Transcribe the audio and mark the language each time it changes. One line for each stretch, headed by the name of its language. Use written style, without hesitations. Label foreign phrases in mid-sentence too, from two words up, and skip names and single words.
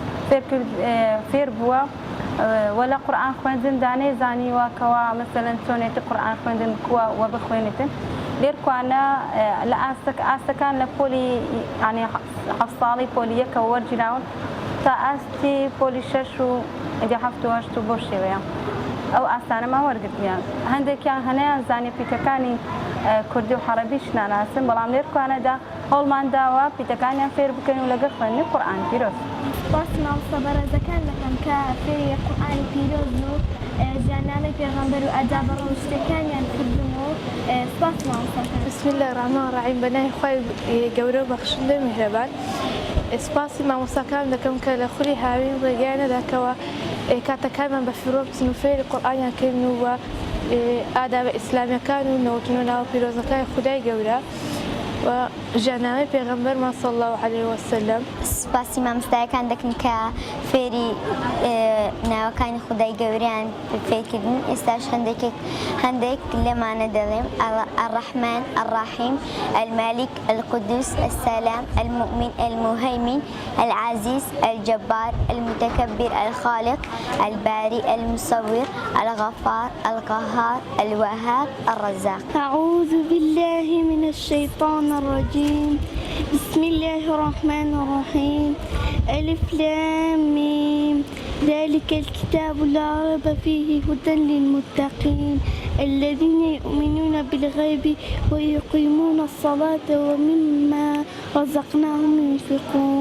Central Kurdish: فێر بووە وە لە قورئان خوێندن دانەی زانیوە کەوا مەسەلەن چۆنێتی قورئان خوێندن بکووە وە بخوێنێتن لێرکوانە لە ئاستەکان لە پۆلی ینی 7 ساڵی پۆلی یەکەوە وەرگیراون تا ئاستی پۆلی 6 و 7 و 8 بۆ شێوەیە ئەو ئاستانەمان وەرگرتیان هەندێکیان هەنیان زانیە پیتەکانی کوردی و حەرەبیش ناناسن بەڵام لێرکوانەدا هەوڵمان داوە پیتەکانیان فێر بکەین و لەگەڵ خوێندنی قورئان پیرۆز. باسی مامۆستا بەڕێزەکان دەکەم کە فێری قورئانی پیرۆز و ژیاننامەی پێغەمبەر و ئادابە ڕۆژتەکانیان کردم و سپاس مامۆستاکان.
Arabic: بسم الله الرحمن الرحیم
Central Kurdish: بەناوی خوای گەورە و بەخشندەی میهرەبان. سپاسی مامۆستاکان دەکەم کە لە خولی هاوین ڕێگای نەداکەوە کاتەکانمان بە فیرۆ بچن و فێری قورئانیان کردن و ئادابە ئیسلامیەکان و نەوتن و ناوە پیرۆزەکانی خودای گەورە و ژیاننامەی پێغەمبەرمان
Arabic: صلی الله علیه وسلم.
Central Kurdish: سپاسی مامۆستایەکان دەکەن کە فێری ناوەکانی خودای گەوریان فێرکردن. ئێستاش هەندێک لەمانە دەڵێم
Arabic: الرحمن الرحیم المالك القدوس السلام المؤمن المهيمن العزيز الجبار المتكبر الخالق البارئ المصور الغفار القهار الوهاب الرزاق. أعوذ بالله من الشيطان الرجيم بسم الله الرحمن الرحيم ألف لام ميم ذلك الكتاب لا ريب فيه هدى للمتقين الذين يؤمنون بالغيب ويقيمون الصلاة ومما رزقناهم ينفقون.